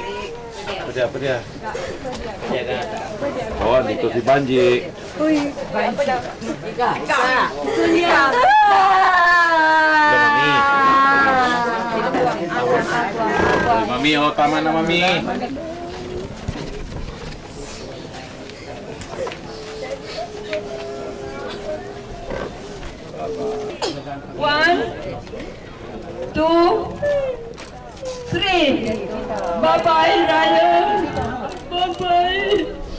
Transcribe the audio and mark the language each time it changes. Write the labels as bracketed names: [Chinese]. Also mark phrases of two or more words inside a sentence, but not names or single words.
[Indonesian] Apa dia? jaga. [Filipino] Oh, dito si Panji. Mami, oh tama na Mami. [English] One, two, three. Bye-bye, Ryan. Bye-bye.